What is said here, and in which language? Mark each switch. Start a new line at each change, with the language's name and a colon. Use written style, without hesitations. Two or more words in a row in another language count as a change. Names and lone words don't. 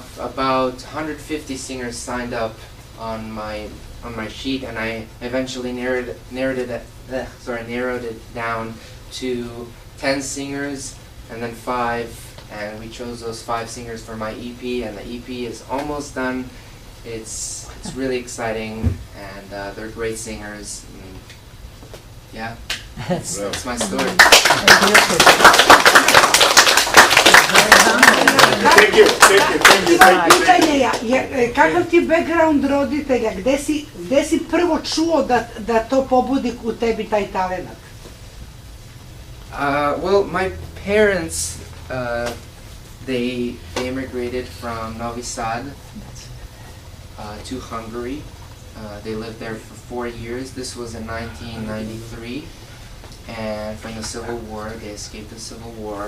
English: About 150 singers signed up on my sheet, and I eventually narrowed it down to 10 singers, and then 5, and we chose those 5 singers for my EP, and the EP is almost done. It's really exciting, and they're great singers. And yeah, that's my story.
Serbian: pitanje je, kakav ti background roditelja, gde si prvo čuo da to pobudi u tebi taj talenat?
English: Well, my parents, they immigrated from Novi Sad to Hungary. They lived there for 4 years. This was in 1993. And from the Civil War, they escaped the Civil War.